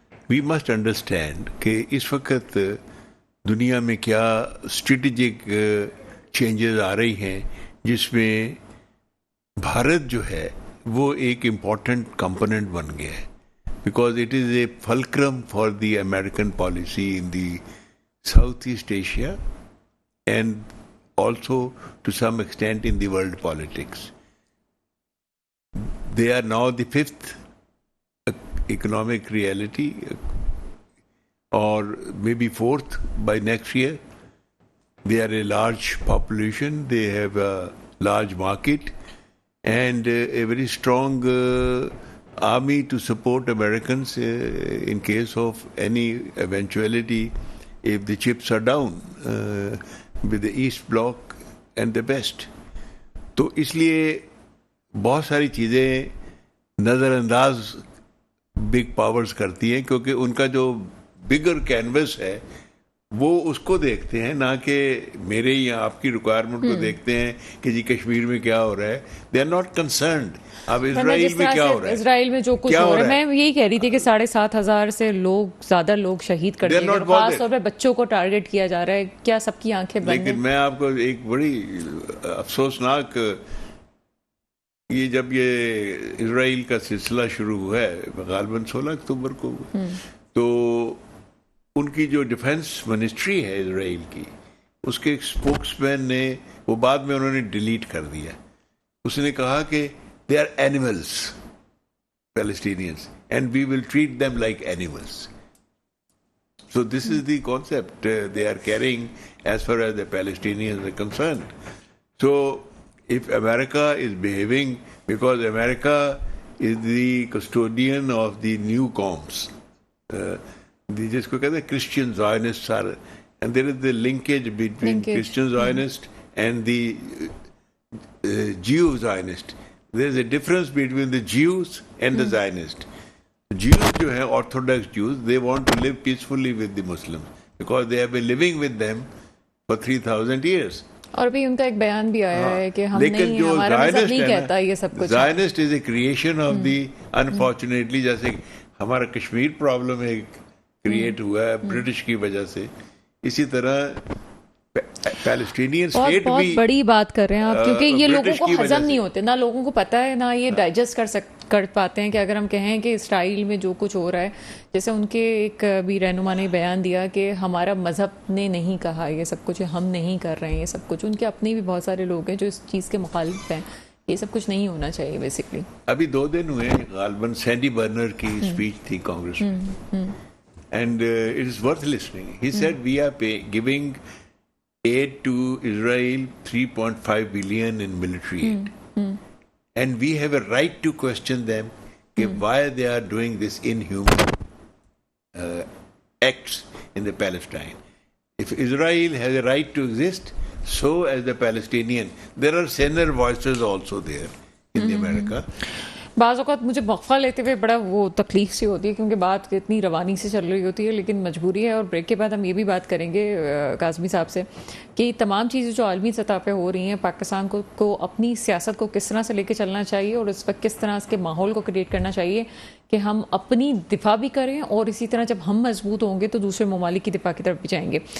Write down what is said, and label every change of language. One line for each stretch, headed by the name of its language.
English: We must understand کہ اس وقت دنیا میں کیا اسٹریٹجک چینجز آ رہی ہیں، جس میں بھارت جو ہے وہ ایک امپورٹنٹ کمپوننٹ بن گیا ہے، because it is a fulcrum for the American policy in the south east Asia and also to some extent in the world politics. They are now the fifth economic reality, or maybe fourth by next year. They are a large population, they have a large market, and a very strong army to support Americans in case of any eventuality if the chips are down with the East Bloc and the West.
Urdu: تو اس لیے بہت ساری چیزیں نظر انداز big powers کرتی ہیں، کیونکہ ان کا جو بگر کینوس ہے وہ اس کو دیکھتے ہیں، نہ کہ میرے یا آپ کی ریکوائرمنٹ کو دیکھتے ہیں کہ جی کشمیر میں کیا ہو رہا ہے.
English: They are not concerned.
Urdu: اب اسرائیل میں کیا ہو رہا ہے، اسرائیل میں جو کچھ ہو رہا ہے، میں یہی کہہ رہی تھی کہ 7,500 سے زیادہ لوگ شہید کر دیے گئے، خاص طور پہ بچوں کو ٹارگٹ کیا جا رہا ہے. کیا سب کی آنکھیں بند ہیں؟ لیکن میں آپ کو ایک بڑی افسوسناک یہ جب یہ اسرائیل کا سلسلہ شروع ہوا ہے غالباً 16 اکتوبر کو، تو ان کی جو ڈیفنس منسٹری ہے اسرائیل کی، اس کے ایک اسپوکس مین نے، وہ بعد میں انہوں نے ڈیلیٹ کر دیا، اس نے کہا کہ
English: They are animals Palestinians and we will treat them like animals. So this is the concept they are carrying as far as the Palestinians are concerned. So if America is behaving, because America is the custodian of the new coms,
Urdu: jisko kehte hain
English: Christian Zionists are, and there is the linkage between Christian Zionist and the Jew Zionist. There is a difference between the Jews and the Zionists. Jews
Urdu: جو ہیں
English: orthodox Jews, they want to live peacefully with the Muslims because they have been living with them for 3000 years.
Urdu: اور بھی ان کا ایک بیان بھی آیا ہے کہ ہم نہیں، ہمارا مذہب نہیں کہتا یہ سب کچھ.
English: Zionist is a creation of the unfortunately،
Urdu: جیسے ہمارا کشمیر پرابلم ایک کریٹ ہوا ہے برٹش کی وجہ سے، اسی طرح پیلسٹینین اسٹیٹ بھی بہت بڑی بات کر رہے ہیں آپ، کیونکہ یہ لوگوں کو ہضم نہیں ہوتے، نہ لوگوں کو پتہ ہے، نہ یہ ڈائجسٹ کر پاتے ہیں کہ اگر ہم کہیں کہ اسرائیل میں جو کچھ ہو رہا ہے، جیسے ان کے ایک بھی رہنما نے بیان دیا کہ ہمارا مذہب نے نہیں کہا یہ سب کچھ، ہم نہیں کر رہے ہیں یہ سب کچھ. ان کے اپنے بھی بہت سارے لوگ ہیں جو اس چیز کے مخالف ہیں. یہ سب کچھ نہیں ہونا چاہیے بیسکلی. ابھی 2 دن ہوئے غالباً سینڈی برنر کی اسپیچ تھی کانگریس میں،
English: And it is worth listening. He said we are giving aid to Israel 3.5 billion in military aid. And we have a right to question them why they are doing this inhuman acts in the Palestine. If Israel has a right to exist, so as the Palestinian. There are saner voices also there in the America.
Urdu: بعض اوقات مجھے وقفہ لیتے ہوئے بڑا وہ تکلیف سی ہوتی ہے کیونکہ بات اتنی روانی سے چل رہی ہوتی ہے، لیکن مجبوری ہے. اور بریک کے بعد ہم یہ بھی بات کریں گے کاظمی صاحب سے کہ تمام چیزیں جو عالمی سطح پہ ہو رہی ہیں، پاکستان کو اپنی سیاست کو کس طرح سے لے کے چلنا چاہیے اور اس وقت کس طرح اس کے ماحول کو کریٹ کرنا چاہیے کہ ہم اپنی دفاع بھی کریں، اور اسی طرح جب ہم مضبوط ہوں گے تو دوسرے ممالک کی دفاع کی طرف بھی جائیں گے.